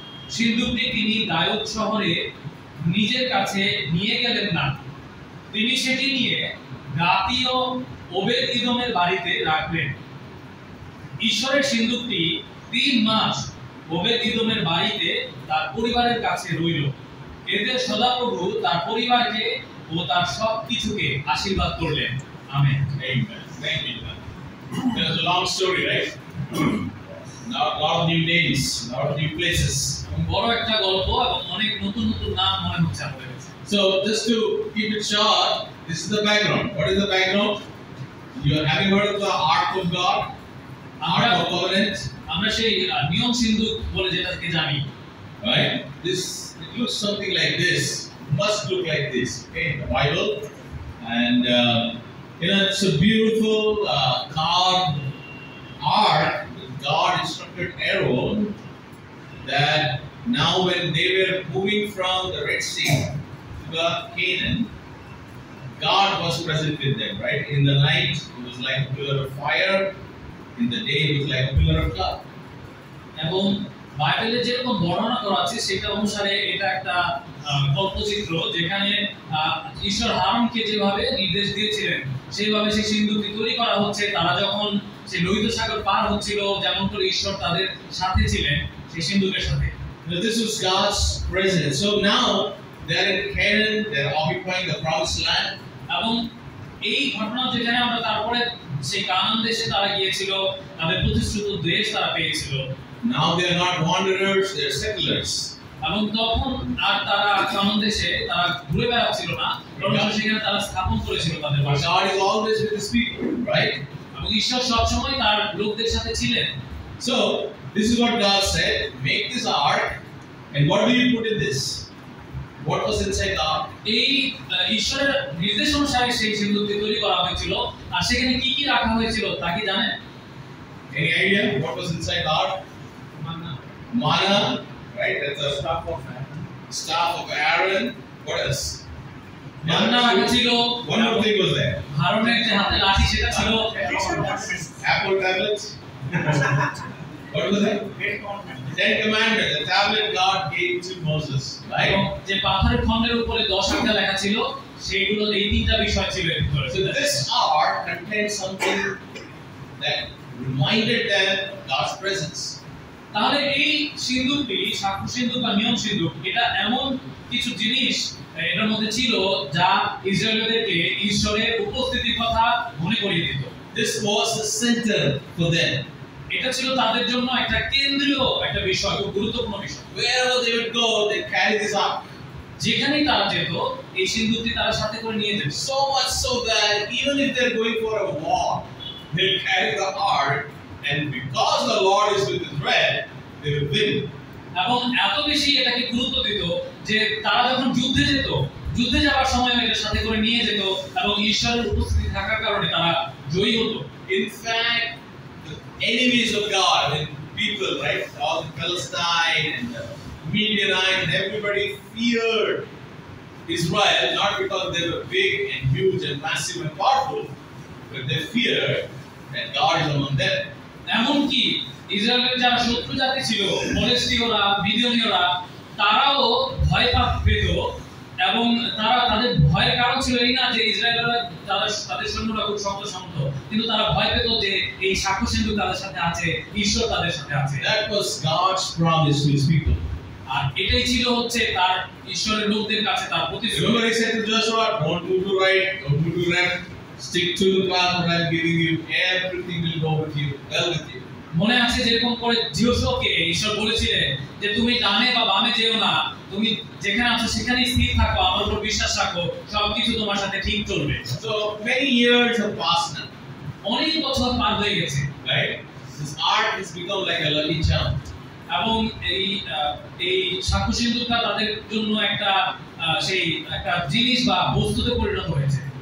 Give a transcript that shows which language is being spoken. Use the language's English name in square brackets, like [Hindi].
[Bangla] সিন্ধুকটি তিনি দাউদ শহরে নিজের কাছে নিয়ে গেলেন না, তিনি সেটি নিয়ে গাতীয় ওবেদ-ইদোমের বাড়িতে রাখলেন। ঈশ্বরের সিন্ধুকটি 3 মাস ওবেদ-ইদোমের বাড়িতে তার পরিবারের কাছে রইল। এতে সদাপ্রভু তার পরিবারকে ও তার সবকিছুকে আশীর্বাদ করলেন। Amen. [English] Amen. Thank you. It was a long story, right? Now, a lot of new names, a lot of new places. [Bangla] বড় একটা গল্প এবং অনেক নতুন নতুন নাম মনে হচ্ছে আমাদের কাছে। [English] So, just to keep it short, this is the background. What is the background? You are having heard of the Ark of God, Ark of Covenant, [Bangla] আমরা সেই নিয়ম সিন্ধুক বলে যেটাকে জানি, [English] right? This it looks something like this. Must look like this, okay, in the Bible, and it's a beautiful carved ark. God instructed Aaron that now when they were moving from the Red Sea to the Canaan, God was present with them, right? In the night, it was like a pillar of fire. In the day, it was like a pillar of cloud. [Bangla] এবং বাইবেলে যেরকম বর্ণনা করা আছে সেটা অনুসারে এটা একটা কল্পচিত্র, যেখানে ঈশ্বর আরনকে যেভাবে নির্দেশ দিয়েছিলেন সেইভাবে সেই সিন্ধুকটি তৈরি করা হচ্ছে। তারা যখন সেই লোহিত সাগর পার হচ্ছিল, যেমন করে ঈশ্বর তাদের সাথে ছিলেন সেই সিন্ধুকের সাথে। [English] Now, this was God's presence. So now they're in Canaan, they're occupying the promised land. [Bangla] এবং এই ঘটনা যেখানে আমরা তারপরে সেই কানান দেশে তারা গিয়েছিল, তাদের প্রতিশ্রুত দেশ তারা পেয়েছিল। [English] Now they're not wanderers, they're settlers. [Bangla] এবং তখন আর তারা কানান দেশে তারা ঘুরে বেড়াচ্ছিল না, বরং সেখানে তারা স্থাপন করেছিল তাদের [English] But [Bangla] বাসা। [English] God is always with His people, right? [Bangla] এবং ঈশ্বর সবসময় তার লোকদের সাথে ছিলেন। [English] So this is what God said: make this ark, and what do you put in this? What was inside the ark? [Bangla] এই ঈশ্বরের নির্দেশ অনুসারে সেই সিন্ধুকটি তৈরি করা হয়েছিল, আর সেখানে কি কি রাখা হয়েছিল তা কি জানেন? [English] Any idea what was inside the ark? Manna, right? That's a staff of Aaron. What else? [Bangla] Manna রাখা ছিল। [English] One more thing was there. [Bangla] হারনের যে হাতে লাঠি সেটা ছিল। [English] Apple tablets. What was that? 10 Commandments. The tablet God gave to Moses, right? [Bangla] এবং যে পাথরের খণ্ডের উপরে 10 আজ্ঞা লেখা ছিল, সেইগুলো এই 3টা বিষয় ছিল এর ভিতরে। [English] So this ark contained something that reminded them of God's presence. [Bangla] তাহলে এই সিন্ধুকটি, সাক্ষ্য সিন্ধুক বা নিয়ম সিন্ধুক, এটা এমন কিছু জিনিস এটার মধ্যে ছিল যা ইসরায়েলদেরকে ঈশ্বরের উপস্থিতির কথা মনে করিয়ে দিত। [English] This was the center for them. [Bangla] এটা ছিল তাদের জন্য একটা কেন্দ্রীয় একটা বিষয়, খুব গুরুত্বপূর্ণ বিষয়। [English] Wherever they would go, they carry this ark. [Bangla] যেখানেই তারা যেত এই সিন্ধুকটি তারা সাথে করে নিয়ে যেত। [English] So much so that even if they're going for a war, they'll carry the ark, and because the Lord is with His they will win. [Bangla] এবং এত বেশি এটাকে গুরুত্ব দিত যে তারা যখন যুদ্ধে যাওয়ার সময় এটার সাথে করে নিয়ে যেত এবং ঈশ্বরের উপস্থিতি থাকার কারণে তারা জয়ী হতো। [English] In fact, the enemies of God and people, right, all the Palestine and the Midianites and everybody feared Israel, not because they were big and huge and massive and powerful, but they feared that God is among them. [Bangla] এমনকি ইসরায়েলের যারা শত্রু জাতি ছিল, ফিলিস্তিনীয়রা, মিদিয়ানীয়রা, তারাও ভয় পেত এবং তাদের ভয়ের কারণ ছিল এই না যে ইসরায়েলরা তাদের সৈন্যরা খুব শক্ত, কিন্তু তারা ভয় পেত যে এই সাক্ষ্য সিন্ধুক তাদের সাথে আছে, ঈশ্বর তাদের সাথে আছে। [English] That was God's promise to His people. [Bangla] আর এটাই ছিল হচ্ছে তার ঈশ্বরের লোকদের কাছে তার প্রতিশ্রুতি। [English] Remember He said to Joshua, don't move to right, don't move to left, stick to the path that I'm giving you, everything will go with you, well with you. [Bangla] মনে আছে যেরকম করে জিওশোকে ঈশ্বর বলেছিলেন যে তুমি ডানে বা বামে যেও না, তুমি যেখানে আছো সেখানেই স্থির থাকো, আমার উপর বিশ্বাস রাখো, সবকিছু তোমার সাথে ঠিক চলবে। [English] So many years have passed now, [Bangla] অনেক বছর পার হয়ে গেছে, [English] right? This art has become like a lucky charm. [Bangla] এবং এই সাক্ষ্য সিন্ধুকটা তাদের জন্য একটা সেই একটা জিনিস বা বস্তুতে পরিণত হয়েছে।